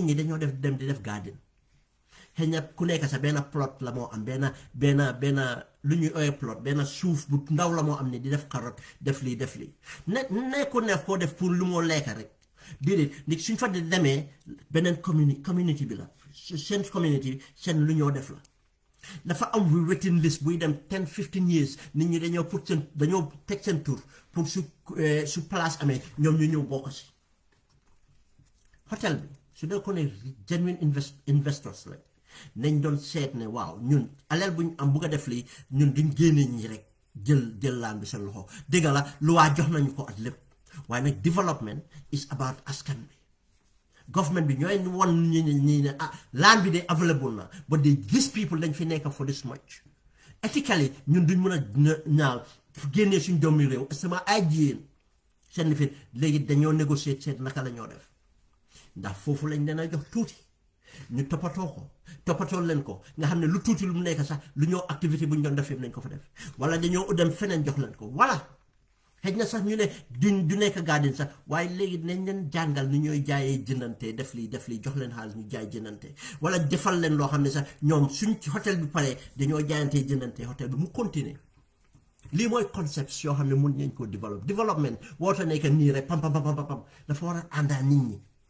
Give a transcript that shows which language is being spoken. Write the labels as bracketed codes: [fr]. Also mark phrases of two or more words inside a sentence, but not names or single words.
[wo] ñi dañoo dem di def garden xëy na ku nekk sax benn plot la moo am benn lu ñuy oyee plot benn suuf bu ndaw la moo am ne di def carotte def lii nekku ne koo def pour lu moo lekka rek déedéet nit suñ fa di demee beneen community bi la seen community seen lu ñoo def la dafa am [en] waiting list [wo] buy dem 10-15 years nit ñi dañoo teg seen tour pour su place amee ñoom ñu ñëw bokk si hôtel bi su dee ko ne [en] genuine investors [wo] la nañ doon seet ne waaw ñun alal buñ am bugg a def lii ñun duñ génne ñi rek jël laan bi seen loxo dégg la lu waa jox nañu ko at lépp waaye nag [en] development is about [wo] askan bi government bi ñooy wan ñi ne laan bi de available na [en] but these people [wo] dañ fi nekk [en] for this much ethically [wo] ñun duñ mën a ñaal génnee suñ doomi réew sama ay jigéen seen lifin léegi dañoo négocier seet naka la ñoo def ndax foofu lañ leen a jox tuuti ñu toppatoo leen ko nga xam ne lu tuuti lu mu nekk sax lu ñoo activité bu ñu doon def yëpp nañ ko fa def wala dañoo dem feneen jox leen ko voilà xëy na sax ñu ne du nekk garden sax waaye léegi nañ leen jàngal ni ñooy jaayee jëndante def lii jox leen xaalis ñu jaay jëndante wala defal leen loo xam ne sax ñoom suñ hôtel bi paree dañoo jaayantee jëndante hôtel bi mu continuer lii mooy concept yoo xam ne mun nañ koo développement woota nekk nii rek pam dafa war a àndaa nit